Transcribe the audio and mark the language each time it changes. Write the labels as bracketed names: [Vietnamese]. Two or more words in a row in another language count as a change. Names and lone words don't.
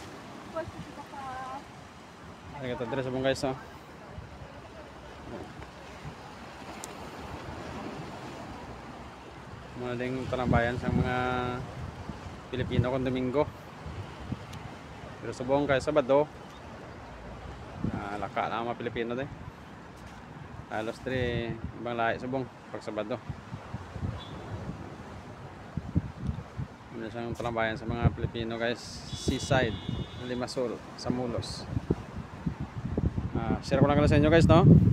[Hiligaynon] Hari kita dire subong guys, oh. Maling tambayan sang mga Pilipino kung Domingo. Pero subong kay Sabado, laka na mga Pilipino din. Halos 3 [Filipino] ibang lahi [Hiligaynon] subong pag Sabado. Ano siyang talambayan sa mga Pilipino guys, Seaside, Limassol, sa Molos. Share ko lang sa inyo guys, no?